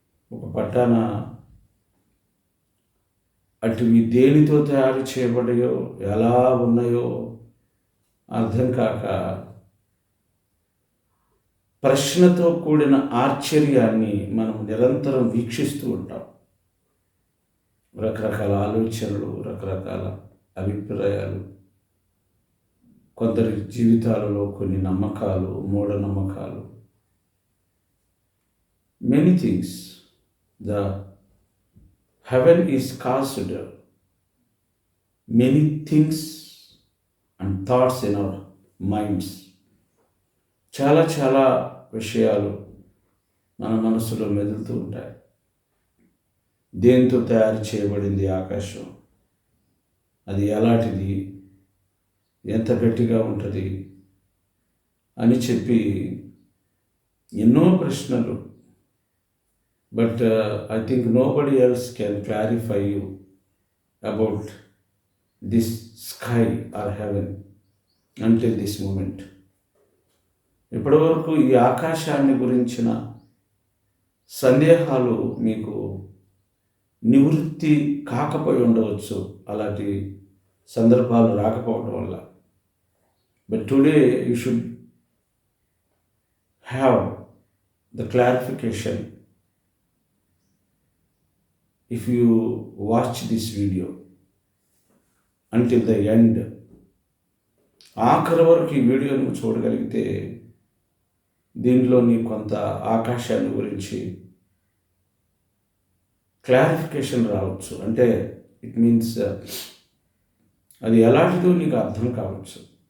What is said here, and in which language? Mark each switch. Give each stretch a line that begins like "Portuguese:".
Telugu: ఒక పట్టాన అటువి దేనితో తయారు చేయబడాయో, ఎలా ఉన్నాయో అర్థం కాక ప్రశ్నతో కూడిన ఆశ్చర్యాన్ని మనం నిరంతరం వీక్షిస్తూ ఉంటాం. రకరకాల ఆలోచనలు, రకరకాల అభిప్రాయాలు, కొందరి జీవితాలలో కొన్ని నమ్మకాలు, మూఢనమ్మకాలు,
English: many things. The heaven is caused many things and thoughts in our minds.
Telugu: చాలా చాలా విషయాలు మన మనసులో మెదులుతూ ఉంటాయి. దేంతో తయారు చేయబడింది ఆకాశం, అది ఎలాంటిది, ఎంత గట్టిగా ఉంటుంది అని చెప్పి ఎన్నో ప్రశ్నలు.
English: But I think nobody else can clarify you about this sky or heaven until this moment.
Telugu: ఇప్పటివరకు ఈ ఆకాశాన్ని గురించిన సందేహాలు మీకు నివృత్తి కాకపోయి ఉండవచ్చు, అలాంటి సందర్భాలు రాకపోవడం వల్ల.
English: But today you should have the clarification if you watch this video until the end.
Telugu: ఆఖరి వరకు ఈ వీడియోను చూడగలిగితే దీనిలోని కొంత ఆకాశాన్ని గురించి క్లారిఫికేషన్ రావచ్చు. అంటే
English: it means
Telugu: అది ఎలాంటిదో నీకు అర్థం కావచ్చు.